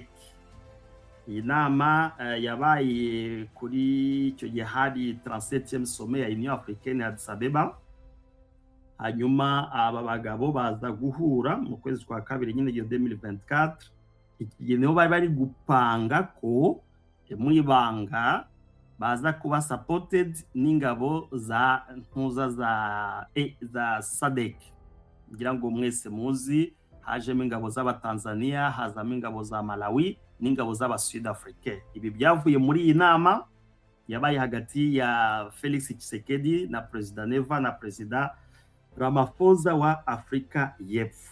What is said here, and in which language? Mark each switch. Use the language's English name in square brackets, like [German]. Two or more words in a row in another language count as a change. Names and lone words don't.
[Kinyarwanda] Iyi nama yabaye kuri icyo gihe hari [French] 37e sommet [Kinyarwanda] ya Union Africaine ya Addis Abeba. Hanyuma aba bagabo baza guhura mu kwezi kwa kabiri nyine 2024. Iki gihe niho bari gupanga ko mu ibanga baza kuba supported n'ingabo za ntuza za SADC. Ngira ngo mwese muzi hajemo ingabo z'Abatanzania, hazamo ingabo za Malawi n'ingabo z'Abasud Africain. Ibi byavuye muri iyi nama yabaye hagati ya Felix Tshisekedi na Perezida Neva na Perezida Ramaphosa wa Afrika y'Epfo.